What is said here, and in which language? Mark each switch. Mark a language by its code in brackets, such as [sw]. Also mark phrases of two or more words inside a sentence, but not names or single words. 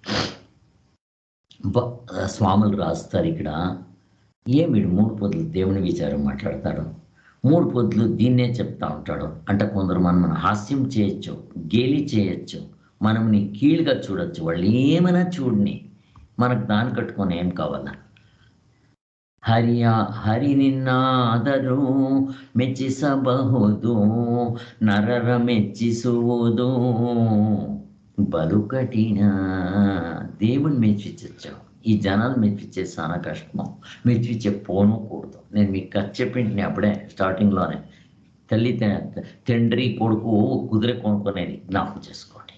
[te] స్వాములు రాస్తారు ఇక్కడ, వీడు 3 పొద్దులు దేవుని విచారం మాట్లాడతాడు, 3 పొద్దులు దీన్నే చెప్తా ఉంటాడు అంటే. కొందరు మనం హాస్యం చేయొచ్చు, గేలి చేయొచ్చు, మనల్ని కీళ్ళుగా చూడొచ్చు, వాళ్ళు ఏమైనా చూడని, మనకు దాన్ని కట్టుకొని ఏం కావాలా. [kn] ಹರಿ ನಿನ್ನಾದರೂ ಮೆಚ್ಚಿಸಬಹುದು, ನರರ ಮೆಚ್ಚಿಸುವುದು ಬಲು ಕಠಿಣ. [te] దేవుని మెచ్చించచ్చు, ఈ జనాలు మెచ్చించే చాలా కష్టం. మెచ్చించే పోనూకూడదు. నేను మీకు చెప్పింటిని అప్పుడే స్టార్టింగ్లోనే, తల్లి తండ్రి కొడుకు కుదిరే కొనుక్కునేది జ్ఞాపకం చేసుకోండి.